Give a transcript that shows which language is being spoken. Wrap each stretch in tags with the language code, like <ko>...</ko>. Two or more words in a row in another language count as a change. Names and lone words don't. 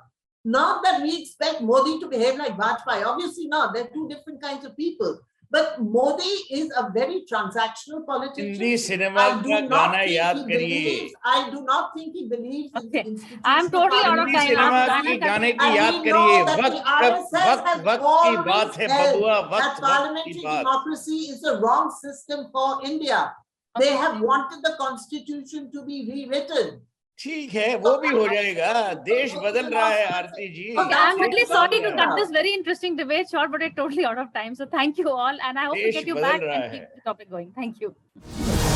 <en>Not that we expect Modi to behave like Vajpayee. Obviously not. They're two different kinds of people. But Modi is a very transactional politician.</en> <hi>Hindi cinema ka gana yaad kariye.</hi> <en>I do not think he believes in the institution. I'm totally out of time.</en> <hi>cinema ki gaane ki yaad kariye. Waqt ki baat hai babua.</hi> <en>That parliamentary democracy is the wrong system for India. They have wanted the constitution to be rewritten.</en> <hi>ठीक है वो भी हो जाएगा देश बदल रहा है आरती जी</hi> <en>I'm really sorry to cut this very interesting debate short, but it's totally out of time. So thank you all, and I hope to get you back and keep the topic going. Thank you.</en>